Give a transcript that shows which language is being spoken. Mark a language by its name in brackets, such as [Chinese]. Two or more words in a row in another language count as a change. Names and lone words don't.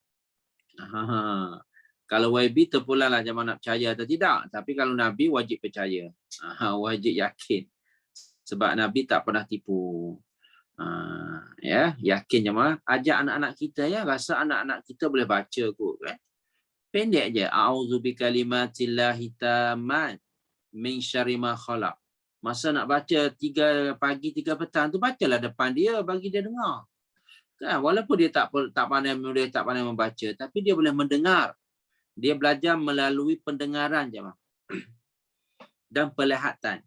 [Malay] Kalau YB terpulanglah jemaah nak percaya atau tidak. Tapi kalau Nabi wajib percaya. Wajib yakin. Sebab Nabi tak pernah tipu. Ya, yakin jemaah. Ajak anak-anak kita ya. Rasa anak-anak kita boleh baca kot kan. Pendek je. [Arabic] أعوذ بكلمات الله التامات من شر ما خلق. [Malay] Masa nak baca 3 pagi 3 petang tu, bacalah depan dia bagi dia dengar. Kan, walaupun dia tak pandai menulis, tak pandai membaca, tapi dia boleh mendengar. Dia belajar melalui pendengaran je. Dan pelihatan.